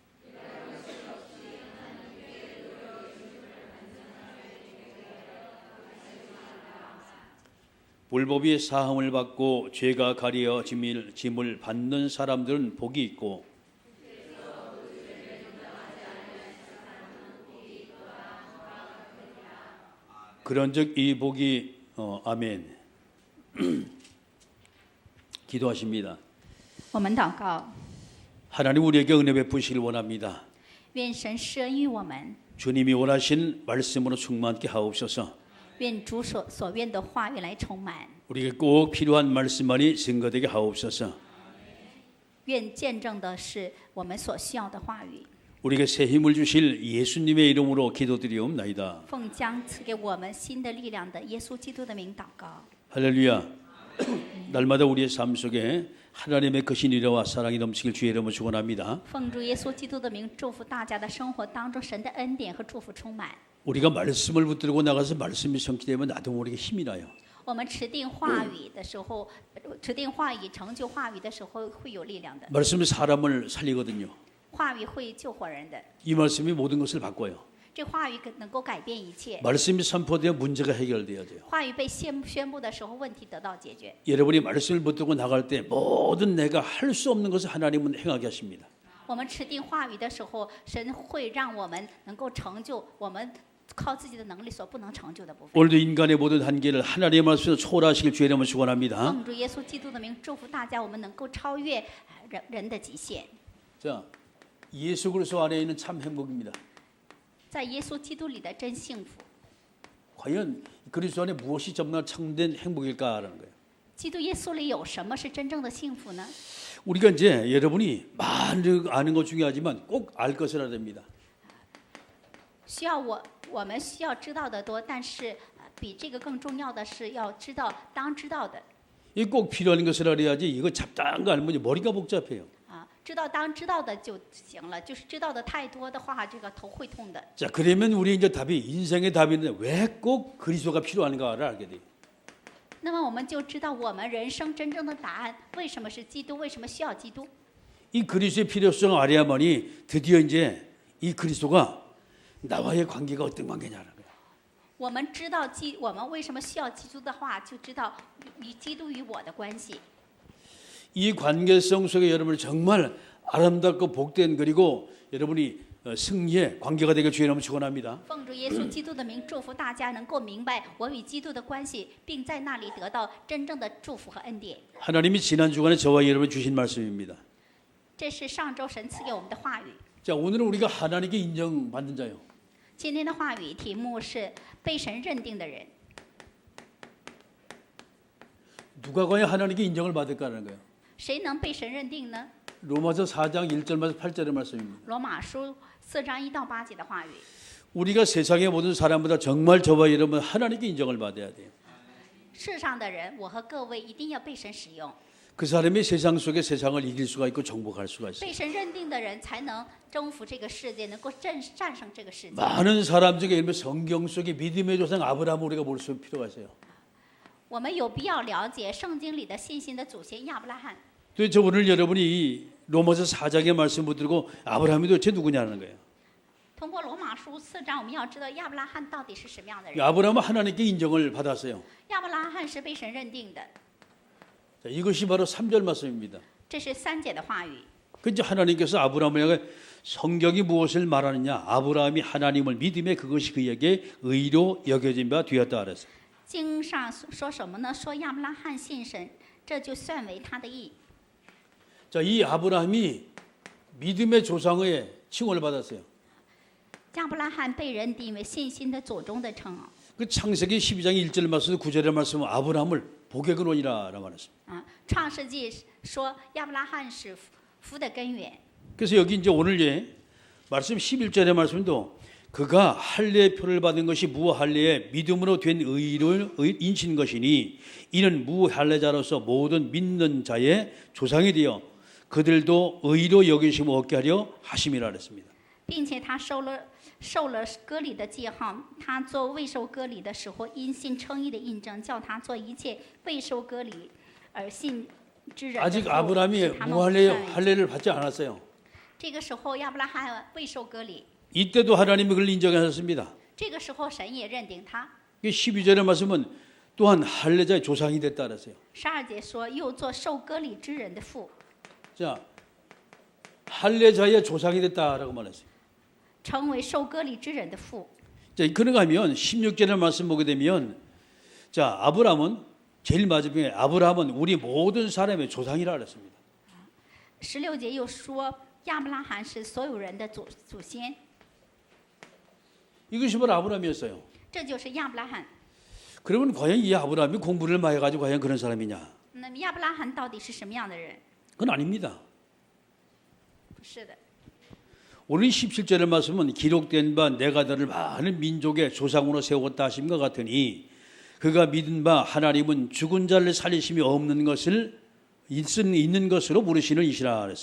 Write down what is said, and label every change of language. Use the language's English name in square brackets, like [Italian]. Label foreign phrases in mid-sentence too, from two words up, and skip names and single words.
[Korean] 불법이 사함을 받고 죄가 가려 짐을 받는 사람들은 복이 있고 그런즉 이 복이 아멘. 기도하십니다. [Chinese] 我们祷告， [Korean] 하나님 우리에게 은혜 베푸시길 원합니다. [Chinese] 愿神施恩于我们， [Korean] 주님이 원하신 말씀으로 충만케 하옵소서. [Chinese] 愿主所愿的话语来充满， [Korean] 우리에게 꼭 필요한 말씀만이 증거되게 하옵소서. [Chinese] 愿见证的是我们所需要的话语。 [Korean] 우리에게 새 힘을 주실 예수님의 이름으로 기도드리옵나이다. [Chinese] 奉将赐给我们新的力量的耶稣基督的名祷告。 [Korean] 할렐루야. 날마다 우리의 삶 속에 하나님의 크신 은혜와 사랑이 넘치길 주의 이름으로 축원합니다. [Chinese] 奉主耶稣基督的名，祝福大家的生活当中神的恩典和祝福充满。 [Korean] 우리가 말씀을 붙들고 나가서 말씀이 성취되면 나도 모르게 힘이 나요. [Chinese] 我们持定话语的时候，持定话语、成就话语的时候，会有力量的。 [Korean] 말씀이 사람을 살리거든요. [Chinese] 话语会救活人的， [Korean] 이 말씀이 모든 것을 바꿔요. [Chinese] 这话语能够改变一切。 [Korean] 말씀이 선포되어 문제가 해결돼야 돼요. [Chinese] 话语被宣布的时候，问题得到解决。 [Korean] 여러분이 말씀을 붙들고 나갈 때 모든 내가 할 수 없는 것을 하나님은 행하게 하십니다. [Chinese] 我们持定话语的时候，神会让我们能够成就我们靠自己的能力所不能成就的部分。 [Korean] 오늘도 인간의 모든 한계를 하나님의 말씀으로 초월하시길 주의 이름으로 축원합니다. [Chinese] 奉主耶稣基督的名，祝福大家，我们能够超越人的极限。 [Korean] 자, 예수 그리스도 안에 있는 참 행복입니다. [Chinese] 在耶稣基督里的真幸福。 [Korean] 과연 그리스도 안에 무엇이 정말 참된 행복일까라는 거예요. [Chinese] 基督耶稣里有什么是真正的幸福呢？ [Korean] 우리가 이제 여러분이 많이 아는 것 중요하지만 꼭 알 것을 알아야 됩니다. [Chinese] 需要我们需要知道的多，但是比这个更重要的是要知道当知道的。 [Korean] 이 꼭 필요한 것을 알아야지 이거 잡다한 거 알면 머리가 복잡해요. [Chinese] 知道当知道的就行了，就是知道的太多的话，这个头会痛的。 [Korean] 자, 그러면 우리 이제 답이 인생의 답이 있는데 왜 꼭 그리스도가 필요한가를 알게 돼요. [Chinese] 那么我们就知道我们人生真正的答案，为什么是基督？为什么需要基督？ [Korean] 이 그리스도의 필요성을 알아야만이 드디어 이제 이 그리스도가 나와의 관계가 어떤 관계냐는 거예요. [Chinese] 我们知道我们为什么需要基督的话，就知道与基督与我的关系。 [Korean] 이 관계성 속에 여러분이 정말 아름답고 복된 그리고 여러분이 승리의 관계가 되길 주의 이름으로 축원합니다. [Chinese] 奉主耶稣基督的名，祝福大家能够明白我与基督的关系，并在那里得到真正的祝福和恩典。 [Korean] 하나님이 지난 주간에 저와 여러분 주신 말씀입니다. [Chinese] 这是上周神赐给我们的话语。 [Korean] 자, 오늘은 우리가 하나님께 인정받는 자요. [Chinese] 今天的话语题目是被神认定的人。 [Korean] 누가 과연 하나님께 인정을 받을까라는 거예요. [Chinese] 谁能被神认定呢？ [Korean] 로마서 4장 1절에서 8절의 말씀입니다. [Chinese] 罗马书4章1到8节的话语。 [Korean] 우리가 세상의 모든 사람보다 정말 저와 여러분 하나님께 인정을 받아야 돼요. [Chinese] 世上的人，我和各位一定要被神使用。 [Korean] 그 사람이 세상 속에 세상을 이길 수가 있고 정복할 수가 있어요. [Chinese] 被神认定的人才能征服这个世界，能够战胜这个世界。 [Korean] 많은 사람 중에 이런 성경 속에 믿음의 조상 아브라함을 우리가 볼 수 필요가 있어요. [Chinese] 我们有必要了解圣经里的信心的祖先亚伯拉罕。 [Korean] 도대체 오늘 여러분이 이 로마서 4장의 말씀 붙들고 아브라함이 도대체 누구냐는 거예요. [Chinese] 通过罗马书4章，我们要知道亚伯拉罕到底是什么样的人。 [Korean] 아브라함은 하나님께 인정을 받았어요. [Chinese] 亚伯拉罕是被神认定的， [Korean] 자, 이것이 바로 3절 말씀입니다. [Chinese] 这是3节的话语。 [Korean] 그 이제 하나님께서 아브라함에게 성경이 무엇을 말하느냐? 아브라함이 하나님을 믿음에 그것이 그에게 의로 여겨진 바 되었다 그랬어요. [Chinese] 经上说什么呢？说亚伯拉罕信神，这就算为他的义。 [Korean] 자, 이 아브라함이 믿음의 조상의 칭호를 받았어요. [Chinese] 亚伯拉罕被人定为信心的祖宗的称号。 [Korean] 그 창세기 12장 1절 말씀, 9절의 말씀은 아브라함을 복의 근원이라고 말했습니다. [Chinese] 创世纪说亚伯拉罕是福的根源。 [Korean] 그래서 여기 이제 오늘 말씀 11절의 말씀도 그가 할례표를 받은 것이 무할례의 믿음으로 된 의를 인친 것이니 이는 무할례자로서 모든 믿는 자의 조상이 되어 그들도 의로 여기심 얻게 하려 하심이라 그랬습니다. [Chinese] 并且他受了割礼的记号，他做未受割礼的时候，因信称义的印证，叫他做一切未受割礼而信之人的 [Korean] 아직 [Chinese] 父， [Korean] 아브라함이 [Chinese] 使他们 [Korean] 무할례를 받지 않았어요. [Chinese] 这个时候亚伯拉罕未受割礼， [Korean] 이때도 하나님이 그를 인정하셨습니다. [Chinese] 这个时候神也认定他。 [Korean] 12절의 말씀은 또한 할례자의 조상이 됐다 그랬어요. [Chinese] 12 节说又做受割礼之人的父， [Korean] 자, 할례자의 조상이 됐다라고 말했어요. [Chinese] 成为受割礼之人的父。 [Korean] 자, 그런가 하면 16절의 말씀 보게 되면 자, 아브라함은 제일 마지막에 아브라함은 우리 모든 사람의 조상이라 그랬습니다. [Chinese] 16 节又说亚伯拉罕是所有人的祖先， [Korean] 이것이 바로 아브라함이었어요. [Chinese] 这就是亚伯拉罕。 [Korean] 그러면 과연 이 아브라함이 공부를 많이 해가지고 과연 그런 사람이냐? [Chinese] 那么亚伯拉罕到底是什么样的人？ [Korean] 그건 아닙니다. [Chinese] 不是的。 [Korean] 오늘 17절의 말씀은 기록된 바 내가 너를 많은 민족의 조상으로 세웠다 하심과 같으니 그가 믿은 바 하나님은 죽은 자를 살리심이 없는 것을 있는 것으로 모르시는 이시라 그랬어요.